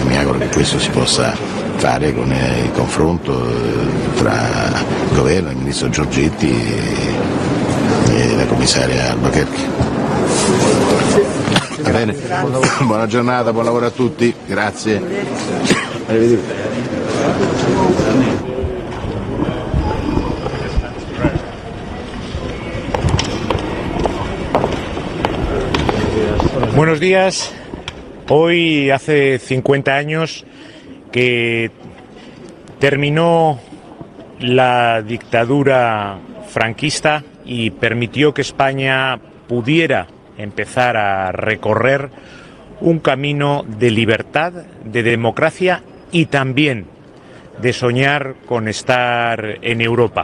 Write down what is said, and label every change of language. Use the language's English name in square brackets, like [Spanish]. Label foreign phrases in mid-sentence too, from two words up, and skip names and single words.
[Italian] Mi auguro che questo si possa fare con il confronto tra il governo, il ministro Giorgetti e la commissaria Albuquerque. Va bene? Buona giornata, buon lavoro a tutti, grazie. Arrivederci. [Spanish] Buenos días. Hoy hace 50 años que terminó la dictadura franquista y permitió que España pudiera empezar a recorrer un camino de libertad, de democracia y también de soñar con estar en Europa.